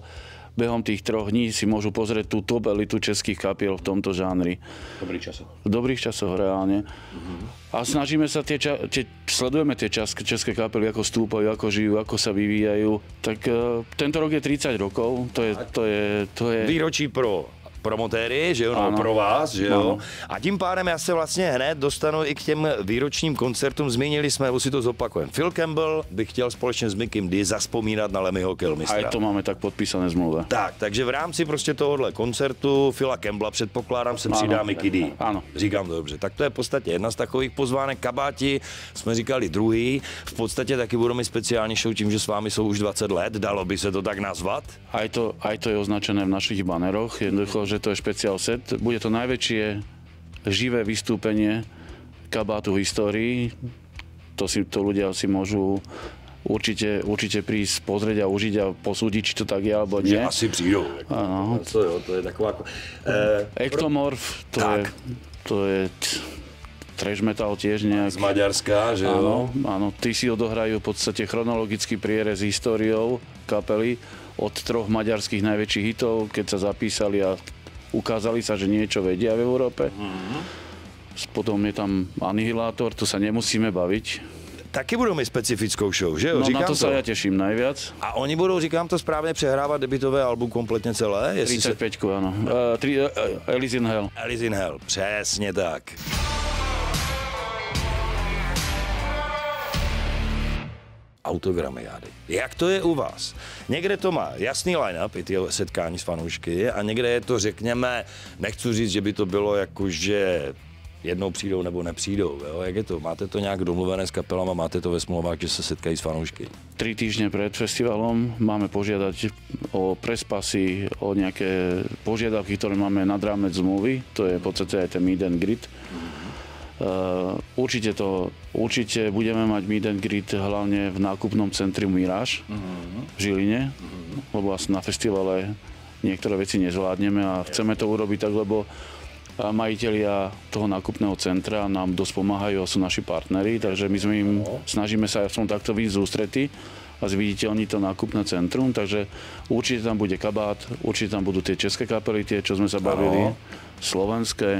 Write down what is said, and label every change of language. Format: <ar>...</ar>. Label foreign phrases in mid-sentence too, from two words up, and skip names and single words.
<sk>Behom tých 3 dní si môžu pozrieť tú top elitu českých kapiel v tomto žánri. V dobrých časoch reálne. A snažíme sa sledujeme tie české kapely, ako stúpajú, ako žijú, ako sa vyvíjajú. Tak tento rok je 30 rokov.</sk> <cs>To je výročí pro promotéry, že jo, no, pro vás, že jo. Ano. A tím pádem já se vlastně hned dostanu i k těm výročním koncertům. Zmínili jsme, už si to zopakujeme. Phil Campbell by chtěl společně s Mickem D zaspomínat na Lemmyho Kilmistra.</cs> <sk>Aj to máme tak podpísané zmluve.</sk> <cs>Tak, takže v rámci prostě tohohle koncertu Phila Campbella předpokládám se přidá Mickey D. Ano. Říkám to dobře. Tak to je v podstatě jedna z takových pozvánek. Kabáti jsme říkali druhý. V podstatě taky budou mít speciální show tím, že s vámi jsou už 20 let. Dalo by se to tak nazvat?</cs> <sk>Aj to je označené v našich baneroch. Jednoducho, že to je špeciál set. Bude to najväčšie živé vystúpenie Kabátu v histórii. To ľudia si môžu určite prísť, pozrieť a užiť a posúdiť, či to tak je, alebo nie.</sk> <cs>Že asi přijdou.</cs> <sk>Áno.</sk> <cs>To je taková...</cs> <sk>Ectomorph, to je trash metal tiež nejak.</sk> <cs>Z Maďarska, že jo?</cs> <sk>Áno. Tí si odohrajú v podstate chronologický prierez históriou kapely od 3 maďarských najväčších hitov, keď sa zapísali a ukázali sa, že niečo vedia v Európe. Potom je tam Anihilátor, to sa nemusíme baviť.</sk> <cs>Taky budou mít specifickou show, že jo?</cs> <sk>No na to sa ja teším najviac.</sk> <cs>A oni budou, říkám to správně, přehrávat debutové album kompletně celé?</cs> <sk>35, áno. Alice in Hell.</sk> <cs>Alice in Hell, přesně tak. Autogramiády. Jak to je u vás? Někde to má jasný line-up, i ty setkání s fanoušky, a někde je to, řekněme, nechci říct, že by to bylo jako, že jednou přijdou nebo nepřijdou. Jo? Jak je to? Máte to nějak domluvené s kapelama, máte to ve smlouvách, že se setkají s fanoušky?</cs> <sk>3 týždne pred festivalom máme požiadať o prespasy, o nejaké požiadavky, ktoré máme nad rámec zmluvy. To je v podstate aj ten</sk> <en>meet and greet.</en> <sk>Určite budeme mať</sk> <en>meet and greet</en> <sk>hlavne v nákupnom centri Mirage v Žiline, lebo asi na festivale niektoré veci nezvládneme a chceme to urobiť tak, lebo majitelia toho nákupného centra nám dosť pomáhajú a sú naši partneri, takže my snažíme sa v tom takto vyjsť z ústrety a zviditeľniť to nákupné centrum, takže určite tam bude Kabát, určite tam budú tie české kapely, tie, čo sme sa bavili, slovenské.</sk>